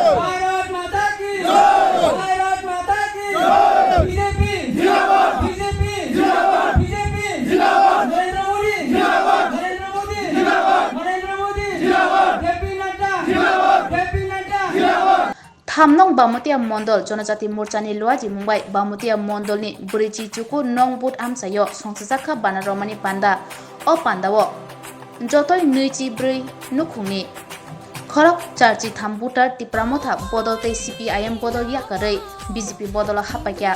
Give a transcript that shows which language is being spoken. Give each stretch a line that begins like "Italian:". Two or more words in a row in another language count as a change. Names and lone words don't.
Hindi: भारत माता की भारत माता की बीजेपी जिंदाबाद बीजेपी जिंदाबाद बीजेपी जिंदाबाद नरेंद्र मोदी जिंदाबाद नरेंद्र मोदी जिंदाबाद नरेंद्र मोदी जिंदाबाद जेपी नड्डा जिंदाबाद जेपी नड्डा जिंदाबाद
Kok Borok: Thamnong Bamutia Mondol Jonajati Murchani Luaji Mumbai Bamutia Mondolni Burichi Chuku Nongbut Amsayo Songsaka Banaromani Panda O Pandawo Jotoi Nuichi Bri Nukumi Khorok Charchi Thambutar Tipramotha Bodolte CPIM Bodol Yakare BJP Bodola Hapakya